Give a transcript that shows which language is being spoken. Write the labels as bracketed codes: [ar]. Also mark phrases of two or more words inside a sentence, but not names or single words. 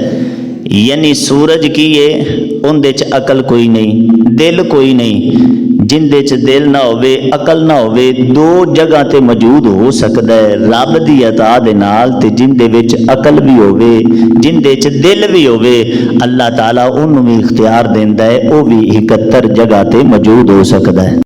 [pa] یعنی سورج کی ہے اندے چ عقل کوئی نہیں، دل کوئی نہیں، جن دے چ دل نہ ہوے عقل نہ ہوے دو جگہ تے موجود ہو سکدا ہے، رب دی عطا دے نال تے جن دے وچ عقل بھی ہوے جن دے چ دل بھی ہوے اللہ تعالی اونوں بھی اختیار دیندا ہے او بھی 71 جگہ تے موجود ہو سکدا ہے۔